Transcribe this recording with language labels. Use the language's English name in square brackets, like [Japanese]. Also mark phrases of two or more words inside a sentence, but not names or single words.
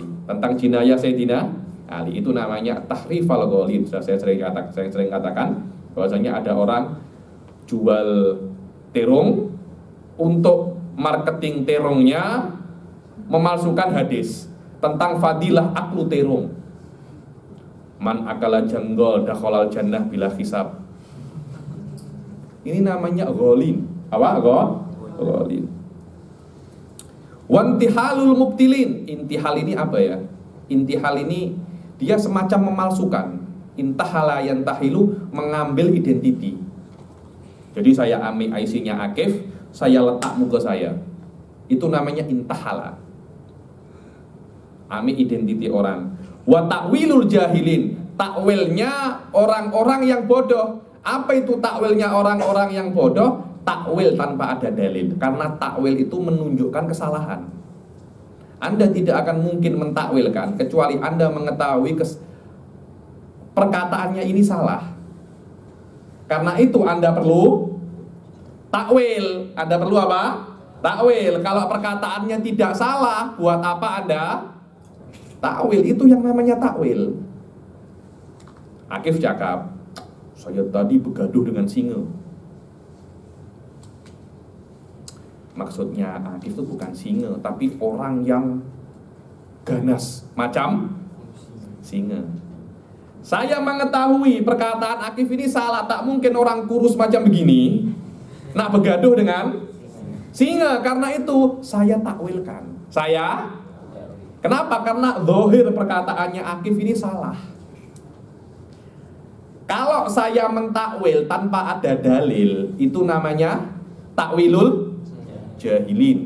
[Malay] Tentang jinayah Sayyidina Ali. Itu namanya [Arabic] تحريف الغالب. [Malay] Saya sering katakan bahwasanya ada orang jual terong, untuk marketing terongnya memalsukan hadis tentang fadilah aklu terong. [Arabic] من أكل جنجول دخل الجنة بلا حساب. [Malay] Ini namanya ghalin. Apa? [Arabic] غالين. وانتحال المبطلين. [Malay] Intihal ini apa ya? Intihal ini dia semacam memalsukan. [Arabic] انتحل ينتحل, [Malay] mengambil identiti. Jadi saya ambil IC-nya Akif, saya letak muka saya. Itu namanya intahala. Ambil identiti orang. [Arabic] وتأويل الجاهلين. [Malay] Takwilnya orang-orang yang bodoh. Apa itu takwilnya orang-orang yang bodoh? Takwil tanpa ada dalil. Karena takwil itu menunjukkan kesalahan. Anda tidak akan mungkin mentakwilkan kecuali Anda mengetahui perkataannya ini salah. Karena itu Anda perlu takwil. Anda perlu apa? Takwil. Kalau perkataannya tidak salah, buat apa Anda takwil? Itu yang namanya takwil. Akif cakap, saya tadi begaduh dengan singa. Maksudnya Akif itu bukan singa, tapi orang yang ganas macam singa. Saya mengetahui perkataan Akif ini salah. Tak mungkin orang kurus macam begini nak begaduh dengan singa. Karena itu saya takwilkan. Kenapa? Karena zahir perkataannya Akif ini salah. Kalau saya mentakwil tanpa ada dalil, itu namanya [Arabic] تأويل الجاهلين.